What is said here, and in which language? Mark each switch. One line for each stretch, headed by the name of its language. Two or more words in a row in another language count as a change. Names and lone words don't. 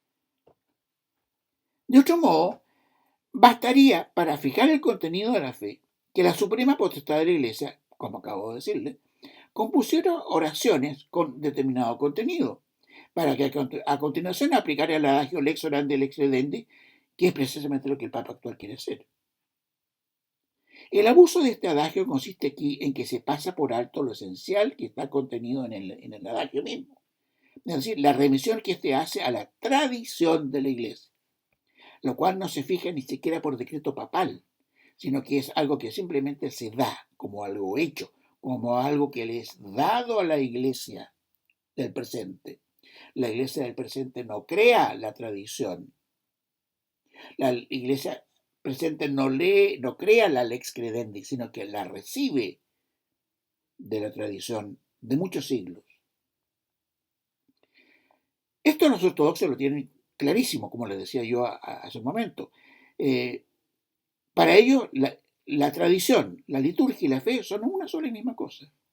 Spanish: De otro modo, bastaría para fijar el contenido de la fe que la suprema potestad de la Iglesia, como acabo de decirle, compusiera oraciones con determinado contenido, para que a continuación aplicara el adagio
Latin: lex orandi lex credendi,
Spanish: que es precisamente lo que el Papa actual quiere hacer. El abuso de este adagio consiste aquí en que se pasa por alto lo esencial que está contenido en el adagio mismo, es decir, la remisión que éste hace a la tradición de la Iglesia, lo cual no se fija ni siquiera por decreto papal, sino que es algo que simplemente se da como algo hecho, como algo que le es dado a la Iglesia del presente. La Iglesia del presente no crea la tradición. La Iglesia presente no crea la
Latin: lex credendi,
Spanish: sino que la recibe de la tradición de muchos siglos. Esto los ortodoxos lo tienen clarísimo, como les decía yo hace un momento. Para ellos, la tradición, la liturgia y la fe son una sola y misma cosa.